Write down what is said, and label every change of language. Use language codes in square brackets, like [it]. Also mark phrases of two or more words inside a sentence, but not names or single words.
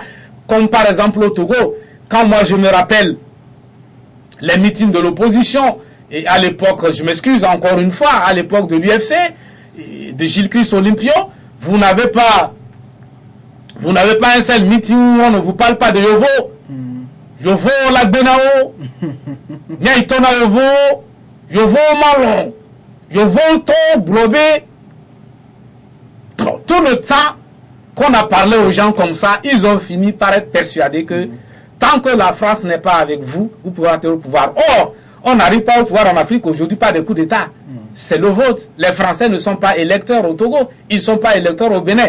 [fr] Comme par exemple au Togo, quand moi je me rappelle les meetings de l'opposition, et à l'époque, je m'excuse encore une fois, à l'époque de l'UFC, de Gilles Christ Olympio, vous n'avez pas un seul meeting où on ne vous parle pas de Yovo. [ee] Yovo Lagbenao, Nyaitona Yovo, Yovo Malon, Yovo To Blobé. [fr] Tout le temps qu'on a parlé aux gens comme ça, ils ont fini par être persuadés que tant que la France n'est pas avec vous, vous pouvez entrer au pouvoir. Or, on n'arrive pas au pouvoir en Afrique aujourd'hui par des coups d'État. C'est le vote. Les Français ne sont pas électeurs au Togo, ils ne sont pas électeurs au Bénin.